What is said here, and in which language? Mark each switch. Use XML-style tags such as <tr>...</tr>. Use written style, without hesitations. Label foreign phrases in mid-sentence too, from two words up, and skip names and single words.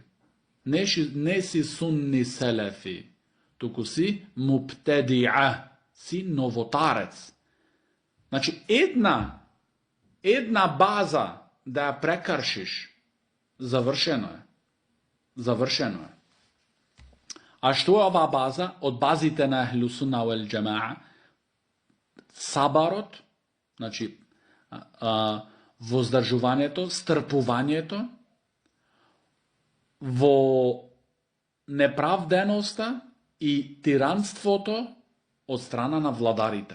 <mk>Не си сунни селефи, туку си муптедиа, си новотарец. Значи, една база да ја прекршиш, завршено е. А што е оваа база? Од базите на</mk> <ar>أهل السنة والجماعة,</ar> <mk>сабарот, значи воздржувањето, стрпувањето во неправденоста и тиранството од страна на владарите.</mk>